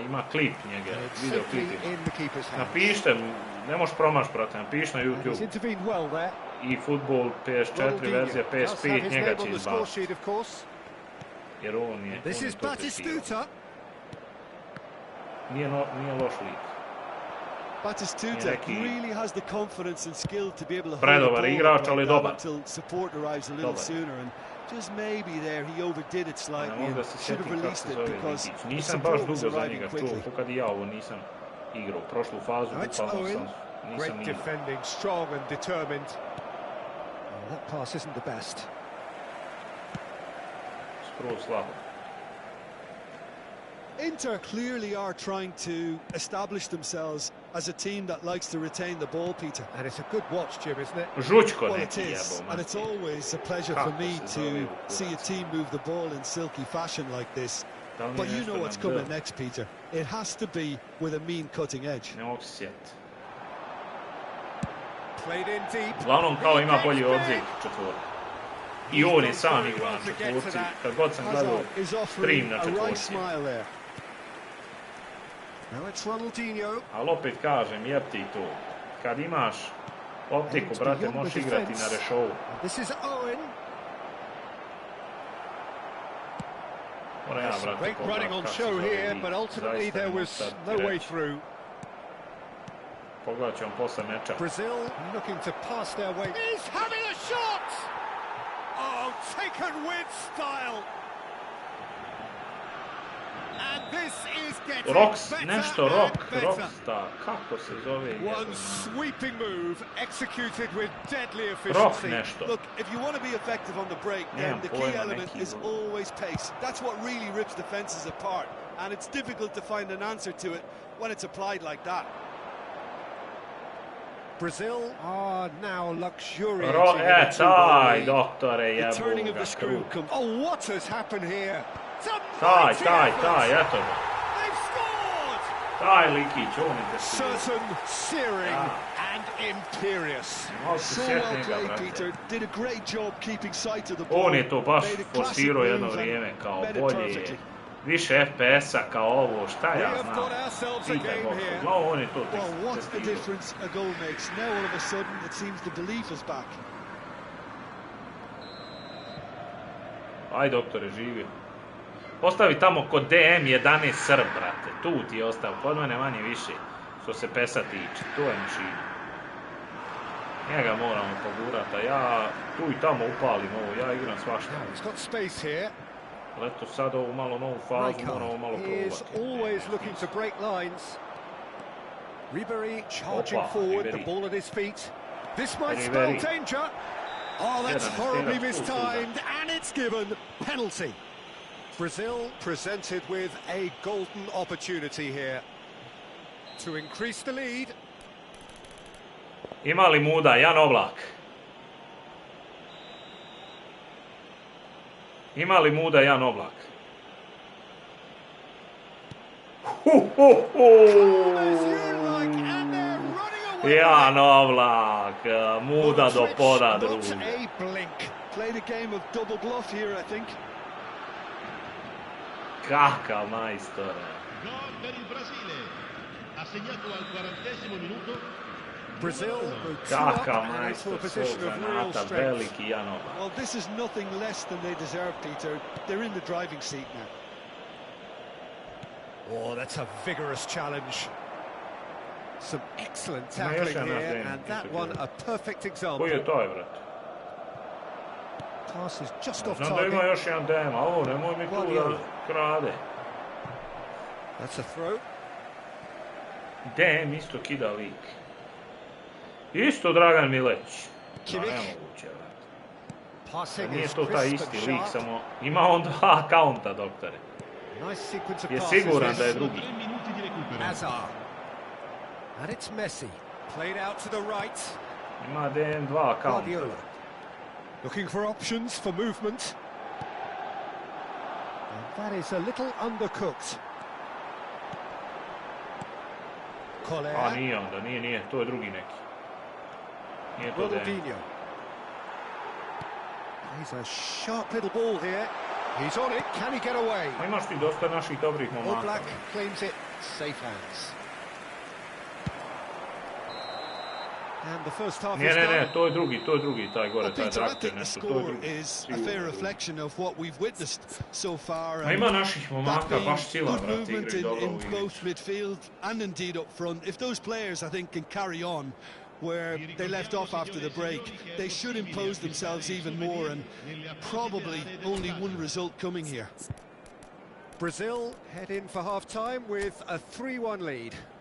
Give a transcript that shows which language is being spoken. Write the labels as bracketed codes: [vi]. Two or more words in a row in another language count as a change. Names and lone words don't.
[bs] Ima klip njega, video klip. Napišite, ne možeš promaš, brate, napiši na YouTube. Efootball PS4 verzija PS5 njega će izbaciti. Jer on je to testirao. Nije loš lik. [en] Batistuta really has the confidence and skill to be able to [bs] predobar igrač, ali dobar. [en] Until support arrives a little sooner, and just maybe there he overdid it slightly and should have released it because [bs] nisam baš dugo za njega čuo, kad i ja ovo nisam igrao. Prošlu fazu bukvalno sam nisam igrao. [en] Defending, strong and determined. That pass isn't the best. [bs] Skroz slabo. [en] Inter clearly are trying to establish themselves as a team that likes to retain the ball, Peter. And it's a good watch, Jim, isn't it? [bs] Žučko [en] Well, it [bs] neki [en] is, [bs] jebo, [en] and it's [bs] mati. [en] always a pleasure for [bs] Kako [en] me [bs] se zove [en] to [bs] u [en] see a [bs] kurac? [en] team move the ball in silky fashion like this. [bs] Da li mi [en] But [bs] je [en] you [bs] nešto [en] know what's [bs] na [en] coming [bs] D? [en] next, Peter. It has to be with a mean cutting edge. [bs] Ne mogu se sjetiti. [en] Played in deep. [bs] Uglavnom kao ima bolji [en] Big. [bs] obzir četvorka. I on je sam igra na četvorci. Kad god sam gledao [en] Hazard is [bs] stream [en] offering [bs] na [en] a right [bs] četvorci. [en] smile there. Now it's Ronaldinho. [bs] Ali opet kažem, jeb ti to. Kad imaš optiku, brate, možeš igrati na rešovu. [en] This is Owen. [bs] Moram ja, brate, [en] Great running on [bs] kako se [en] show [bs] zove [en] here, [bs] lik. [en] but ultimately [bs] Zaista [en] there [bs] ne [en] was [bs] mogu sad [en] no [bs] ti [en] way [bs] reći. [en] through. [bs] Pogledat ću vam posle meča. [en] Brazil looking to pass their way. He's having a shot! Oh, taken with style. And this is getting [bs] Roks, [en] better [bs] nešto [en] and [bs] Rok, [en] better. [bs] Rockstar, kako se zove? [en] One sweeping move executed with deadly [bs] Rok [en] efficiency. [bs] nešto. [en] Look, if you want to be effective on the break, then [bs] Nemam [en] the key [bs] pojma, [en] element [bs] neki [en] is [bs] lud. [en] always pace. That's what really rips defences apart, and it's difficult to find an answer to it when it's applied like that. Brazil are now luxuriating [bs] Ro, [en] in a two-goal [bs] taj, [en] lead. [bs] doktore, [en] The turning [bs] jebo [en] of [bs] ga, [en] the screw [bs] krug. [en] comes. Oh, what has happened here? It's a [bs] Taj, [en] mighty [bs] taj, [en] effort. [bs] taj, eto ga. [en] They've scored! [bs] Taj likić, on je te stigao. [en] Certain, searing, Ah. and imperious. [bs] Malo se [en] So [bs] sjetni [en] well [bs] ga, [en] played, [bs] brate. [en] Peter. Did a great job keeping sight of the ball. [bs] On je to baš [en] Made a classic [bs] forsirao jedno [en] move and [bs] vrijeme, kao [en] read it [bs] bolje, [en] perfectly. [bs] više FPS-a, kao ovo, šta [en] We [bs] ja [en] have [bs] znam. [en] got ourselves a [bs] Pitaj [en] game [bs] Boga, [en] here. [bs] uglavnom on je to [en] Well, what's the [bs] testirao. [en] difference a goal makes? Now all of a sudden it seems the belief is back. [bs] Aj, doktore, živi. Postavi tamo kod DM11 Srb, brate. Tu ti je ostao, kod mene manje više. Što se PES-a tiče, to je mašina. Njega moramo pogurati, a ja tu i tamo upalim ovo, ja igram svašta. [en] Now he's got space here. [bs] Ali eto sad ovu malo novu fazu moramo malo [en] He is [bs] probati. [en] always looking to break lines. Ribery charging [bs] Opa, [en] forward, the [bs] Ribery. [en] ball at his feet. This might spell [bs] Ribery. [en] danger. Oh, that's [bs] Jedan je [en] horribly [bs] stelac, [en] mistimed, and it's given penalty. Brazil presented with a golden opportunity here to increase the lead. [bs] Ima li muda, Jan Oblak? Ima li muda, Jan Oblak? [en] As you like, and they're running away. [bs] Jan Oblak, muda do poda, [en] Not [bs] druže. [en] a blink. Played a game of double bluff here, I think. [bs] Kakav majstore. [it] Gol per il Brasile. Ha segnato al 40° minuto. [en] Brazil go two up [bs] Kakav [en] and into a [bs] majstor [en] position [bs] svog [en] of real [bs] zanata, [en] strength. [bs] veliki Jan Oblak. [en] Well, this is nothing less than they deserve, Peter. They're in the driving seat now. Oh, that's a vigorous challenge. Some excellent [bs] Ma još [en] tackling [bs] jedan naš [en] here, [bs] trening, [en] and that [bs] isto [en] one [bs] bilo. [en] a perfect [bs] Koji [en] example. [bs] je to, brate? [en] Pass is just off [bs] Znam da ima [en] target. [bs] još jedan DM, a ovo nemoj mi tu da [en] Guardiola. [bs] krade. [en] That's a throw. [bs] DM isto kida lik. Isto Dragan Mileć. No, [en] Kivic. [bs] nemoguće, brate. [en] Passing [bs] Nije [en] is [bs] to taj [en] crisp [bs] isti [en] and [bs] lik, [en] sharp. [bs] samo ima on dva akaunta, doktore. [en] Nice sequence of [bs] Je [en] passes. [bs] siguran da je [en] this. [bs] drugi. [it] 3 minuti di recupero. [en] Hazard. And it's Messi. Played out to the right. [bs] Ima DM dva akaunta. [en] Guardiola. Looking for options for movement. And that is a little undercooked. [bs] A [en] Collier. [bs] nije onda, nije, to je drugi neki. Nije to DM. [en] Ronaldinho. He's a sharp little ball here. He's on it. Can he get away? [bs] Ma imaš ti dosta naših dobrih momaka. [en] Oblak claims it. Safe hands. And the first half is [bs] Ne, [en] done. [bs] to je drugi, taj gore, [en] Well, [bs] taj [en] Peter, I [bs] Drakter, [en] think the [bs] nešto, to je [en] score [bs] drugi. [en] is a [bs] Sigurno [en] fair [bs] drugi. [en] reflection of what we've witnessed so far. [bs] Ma ima naših [en] that [bs] momaka, [en] being [bs] baš sila, [en] good [bs] brate, [en] movement [bs] igraju [en] in, [bs] dobro [en] in [bs] u igri. [en] both midfield and indeed up front. If those players, I think, can carry on where they left off after the break, they should impose themselves even more, and probably only one result coming here. Brazil head in for half-time with a 3-1 lead.